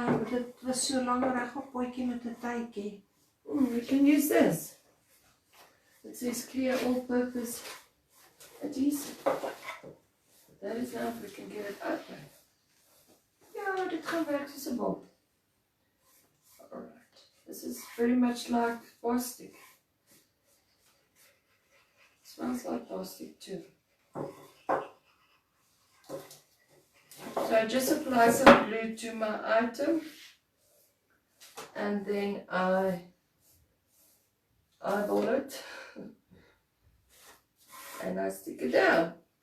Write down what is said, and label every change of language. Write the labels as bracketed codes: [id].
[af] Dit was so lang regop potjie met 'n tydjie. [en] We can use this. It says clear all-purpose adhesive. That is now if we can get it open. [af] Ja, dit gaan werk soos 'n bom. [en] Alright. This is very much like plastic. Smells like plastic too. So I just apply some glue to my item and then I eyeball it and I stick it down.